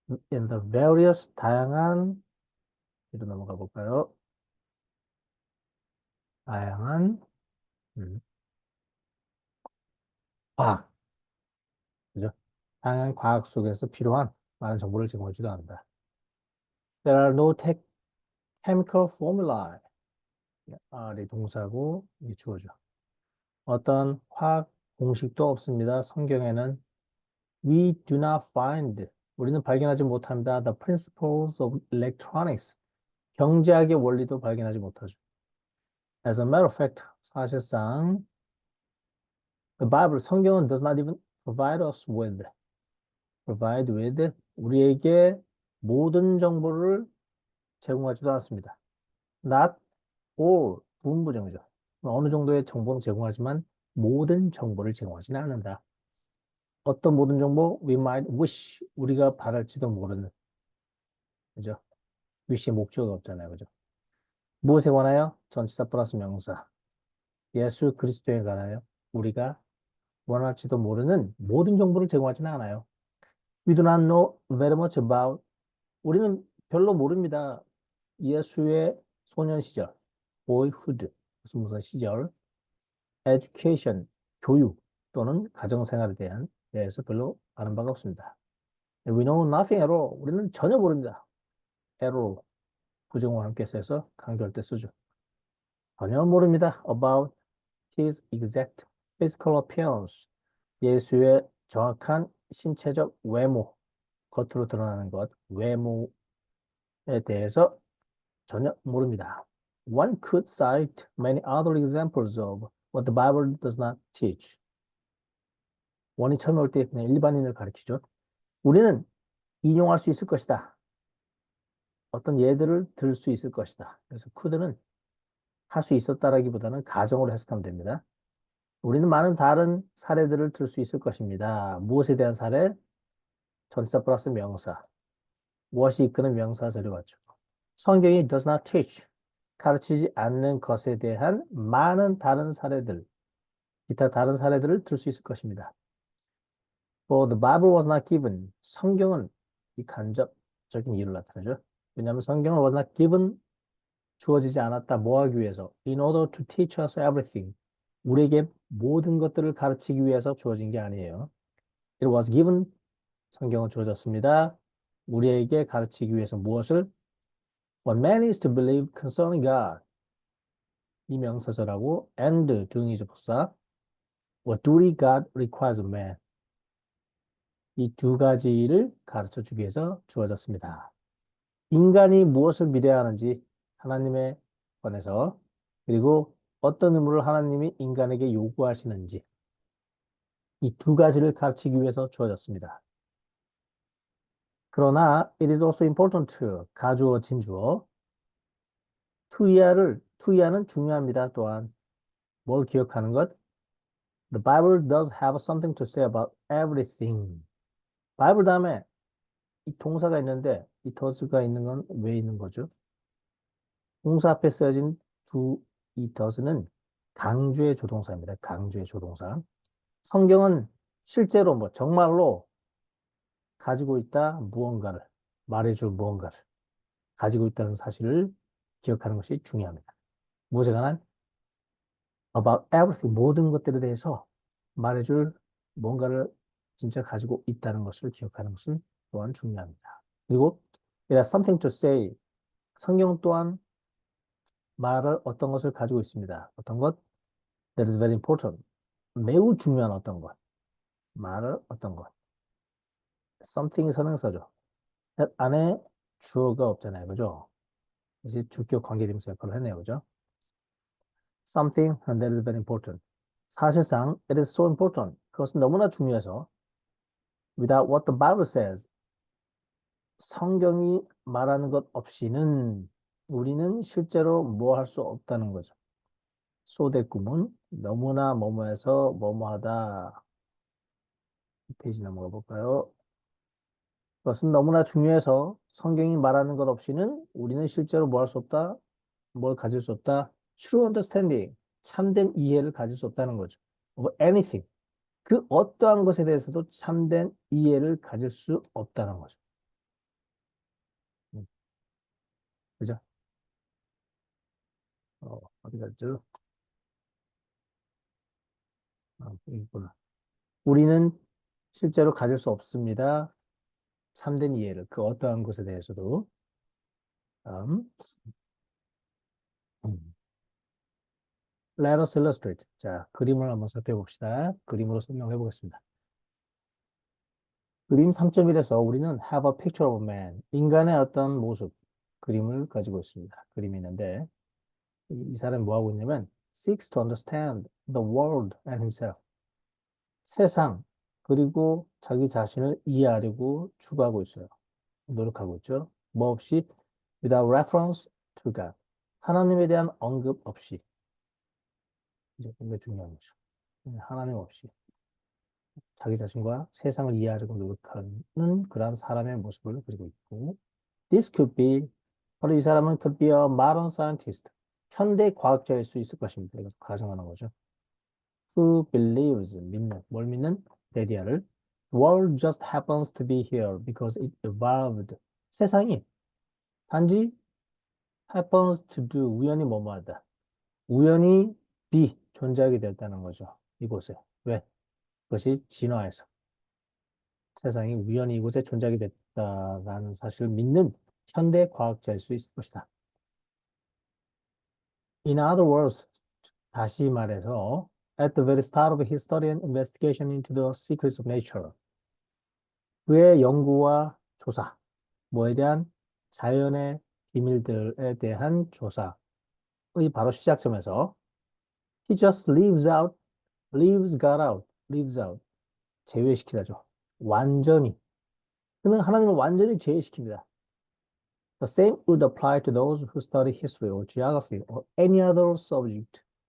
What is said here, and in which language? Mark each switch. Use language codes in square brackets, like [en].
[en] in the various, [ko] 다양한, 뒤로 넘어가 볼까요? 다양한, 과학, 그죠? 다양한 과학 속에서 필요한 많은 정보를 제공해 주지도 않는다. [en] There are no chemical formulae. [ko] R이 동사고, 이게 주어죠. 어떤 화학 공식도 없습니다. 성경에는 [en] we do not find, [ko] 우리는 발견하지 못합니다. [en] The principles of electronics, [ko] 경제학의 원리도 발견하지 못하죠. [en] As a matter of fact, [ko] 사실상 [en] the Bible, [ko] 성경은 [en] does not even provide us with, provide with, [ko] 우리에게 모든 정보를 제공하지도 않습니다. [en] Not all, [ko] 부분부정이죠. 어느 정도의 정보는 제공하지만 모든 정보를 제공하지는 않는다. 어떤 모든 정보? [en] We might wish. [ko] 우리가 바랄지도 모르는. 그죠? wish의 목적어가 없잖아요. 그죠? 무엇에 관하여? 전치사 플러스 명사. 예수 그리스도에 관하여 우리가 원할지도 모르는 모든 정보를 제공하지는 않아요. [en] We do not know very much about. [ko] 우리는 별로 모릅니다. 예수의 소년 시절, boyhood, 무슨 시절, education, 교육 또는 가정생활에 대해서 별로 아는 바가 없습니다. [en] We know nothing at all. [ko] 우리는 전혀 모릅니다. [en] at all. [ko] 부정어와 함께 써서 강조할 때 쓰죠. 전혀 모릅니다. [en] about his exact physical appearance. [ko] 예수의 정확한 신체적 외모, 겉으로 드러나는 것, 외모에 대해서 전혀 모릅니다. [en] One could cite many other examples of what the Bible does not teach. [ko] 원이 처음에 올 때 그냥 일반인을 가리키죠. 우리는 인용할 수 있을 것이다. 어떤 예들을 들 수 있을 것이다. 그래서 could는 할 수 있었다라기보다는 가정으로 해석하면 됩니다. 우리는 많은 다른 사례들을 들 수 있을 것입니다. 무엇에 대한 사례? 전치사 플러스 명사. 무엇이 이끄는 명사 들여왔죠. 성경이 [en] does not teach. [ko] 가르치지 않는 것에 대한 많은 다른 사례들, 기타 다른 사례들을 들 수 있을 것입니다. [en] For the Bible was not given. [ko] 성경은 이 간접적인 이유를 나타내죠. 왜냐하면 성경은 [en] was not given, [ko] 주어지지 않았다. 뭐 하기 위해서? [en] In order to teach us everything. [ko] 우리에게 모든 것들을 가르치기 위해서 주어진 게 아니에요. [en] It was given. [ko] 성경은 주어졌습니다. 우리에게 가르치기 위해서 무엇을? [en] What man is to believe concerning God. [ko] 이 명사절하고 and 중의적 부사. [en] What duty God requires of man. [ko] 이 두 가지를 가르쳐 주기 위해서 주어졌습니다. 인간이 무엇을 믿어야 하는지 하나님에 관해서 그리고 어떤 의무를 하나님이 인간에게 요구하시는지 이 두 가지를 가르치기 위해서 주어졌습니다. 그러나 [en] it is also important to [ko] 가주어 진주어 투이하는 중요합니다. 또한 뭘 기억하는 것? [en] The Bible does have something to say about everything. [ko] 바이블 다음에 이 동사가 있는데 이 does가 있는 건 왜 있는 거죠? 동사 앞에 쓰여진 이 does는 강조의 조동사입니다. 강조의 조동사. 성경은 실제로 정말로 가지고 있다 무언가를 말해줄 무언가를 가지고 있다는 사실을 기억하는 것이 중요합니다. 무엇에 관한? [en] About everything [ko] 모든 것들에 대해서 말해줄 뭔가를 진짜 가지고 있다는 것을 기억하는 것은 또한 중요합니다. 그리고 [en] it has something to say. [ko] 성경 또한 말을 어떤 것을 가지고 있습니다. 어떤 것? [en] That is very important. [ko] 매우 중요한 어떤 것. 말을 어떤 것. something 선행사죠. that 안에 주어가 없잖아요. 그죠? 이제 주격 관계대명사 역할을 했네요. 그죠? [en] Something that is very important. [ko] 사실상 [en] it is so important. [ko] 그것은 너무나 중요해서 [en] without what the Bible says. [ko] 성경이 말하는 것 없이는 우리는 실제로 뭐 할 수 없다는 거죠. 소대 구문 너무나 뭐뭐해서 뭐뭐하다. 페이지 넘어가 볼까요? 그것은 너무나 중요해서 성경이 말하는 것 없이는 우리는 실제로 뭐 할 수 없다? 뭘 가질 수 없다? [en] True understanding, [ko] 참된 이해를 가질 수 없다는 거죠. [en] Of anything, [ko] 그 어떠한 것에 대해서도 참된 이해를 가질 수 없다는 거죠. 그죠? 어디 갔죠? 이구나. 우리는 실제로 가질 수 없습니다. 참된 이해를, 그 어떠한 것에 대해서도. 다음. [en] 음. Let us illustrate. [ko] 자, 그림을 한번 살펴봅시다. 그림으로 설명해 보겠습니다. 그림 3.1에서 우리는 [en] have a picture of a man. [ko] 인간의 어떤 모습, 그림을 가지고 있습니다. 그림이 있는데, 이 사람이 뭐 하고 있냐면, [en] seeks to understand the world and himself. [ko] 세상, 그리고 자기 자신을 이해하려고 추구하고 있어요. 노력하고 있죠. 뭐 없이? [en] without reference to God. [ko] 하나님에 대한 언급 없이. 이제 굉장히 중요한 거죠. 하나님 없이. 자기 자신과 세상을 이해하려고 노력하는 그런 사람의 모습을 그리고 있고, [en] this could be, [ko] 바로 이 사람은 [en] could be a modern scientist. [ko] 현대 과학자일 수 있을 것입니다. 이거 가정하는 거죠. [en] Who believes, [ko] 믿는, 뭘 믿는? [en] that the world just happens to be here because it evolved. [ko] 세상이 단지 [en] happens to do, [ko] 우연히 뭐뭐하다. 우연히 be, 존재하게 되었다는 거죠. 이곳에. 왜? 그것이 진화해서. 세상이 우연히 이곳에 존재하게 됐다라는 사실을 믿는 현대 과학자일 수 있을 것이다. [en] In other words, [ko] 다시 말해서, [en] at the very start of his study and investigation into the secrets of nature, [ko] 그의 연구와 조사, 뭐에 대한 자연의 비밀들에 대한 조사의 바로 시작점에서 [en] he just got out, leaves out, [ko] 제외시키다죠. 완전히. 그는 하나님을 완전히 제외시킵니다. [en] The same would apply to those who study history or geography or any other subject.